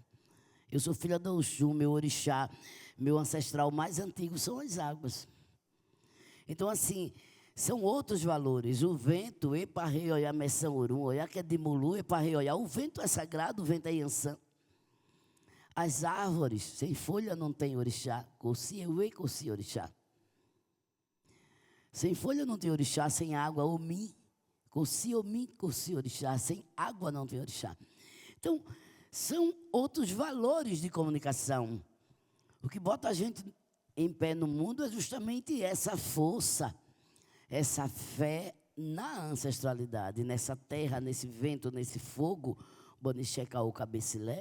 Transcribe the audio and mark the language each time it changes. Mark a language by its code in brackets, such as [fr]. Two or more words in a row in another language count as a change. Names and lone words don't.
[pt] Eu sou filha do Oxum, meu orixá, meu ancestral mais antigo são as águas. Então, assim, são outros valores. O vento, eparrei, olha, messão orum, olha, que é de mulu, eparrei, olha, o vento é sagrado, o vento é Yansan. As árvores, sem folha não tem orixá, [yo] coci, euê, coci, [pt] orixá. Sem folha não tem orixá, sem água, [yo] omi, coci, [pt] orixá. Sem água não tem orixá. Então, são outros valores de comunicação. O que bota a gente em pé no mundo é justamente essa força, essa fé na ancestralidade, nessa terra, nesse vento, nesse fogo, [yo] Bonichecaú Cabecilé.